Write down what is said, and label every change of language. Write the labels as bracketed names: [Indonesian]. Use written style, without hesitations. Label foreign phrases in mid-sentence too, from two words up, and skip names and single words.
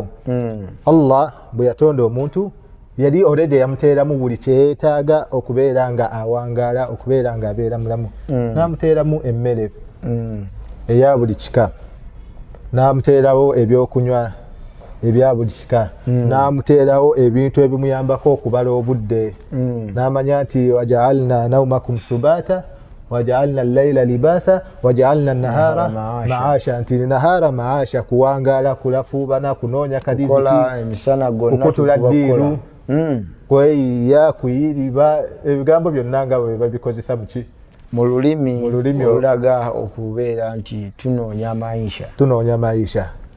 [Ganda] Allah bwe yatonda omuntu yali already yamuteeramu buli kye yeetaaga okubeera nga awangaala, okubeera nga abeera mulamu. N'amuteeramu emmere eya buli kika, n'amuteerawo ebyokunywa ebya buli kika, n'amuteerawo ebintu ebimuyambako okubala obudde. N'amanya nti [Arabic] وجعلنا نومكم سباتا وجعلنا الليل لباسا وجعلنا النهار معاشا. [Ganda] Nti [Arabic] النهار معاشا [Ganda] kuwangaala, kulafuubana, kunoonya kadiziki, kukola emisana gonna, okutula ddiiru, kweyiya, kuyiriba, ebigambo byonna nga bwe babikozesa mu lulimi olulaga okubeera nti tunoonya maisha.